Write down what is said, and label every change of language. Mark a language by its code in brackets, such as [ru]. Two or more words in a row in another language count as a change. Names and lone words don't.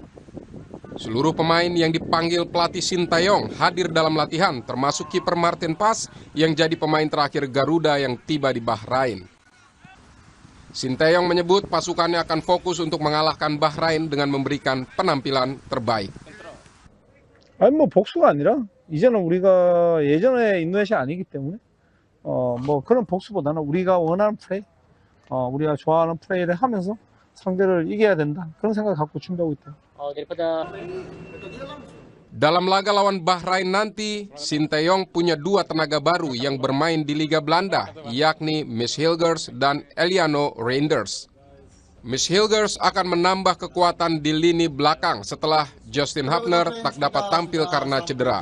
[id] Seluruh pemain yang dipanggil pelatih Sintayong hadir dalam latihan, termasuk kiper Martin Pas yang jadi pemain terakhir Garuda yang tiba di Bahrain. Sintayong menyebut pasukannya akan fokus untuk mengalahkan Bahrain dengan memberikan penampilan terbaik. [ko] 아니 복수가 아니라 이제는 우리가 예전에 인도네시아 아니기 때문에 그런 복수보다는 우리가 원하는 플레이, 우리가 좋아하는 플레이를 하면서 상대를 이겨야 된다. 그런 생각 갖고 준비하고 있다. [id] Dalam laga lawan Bahrain nanti, Sintayong punya dua tenaga baru yang bermain di Liga Belanda, yakni Miss Hilgers dan Eliano Reinders. Miss Hilgers akan menambah kekuatan di lini belakang setelah Justin Hubner tak dapat tampil karena cedera.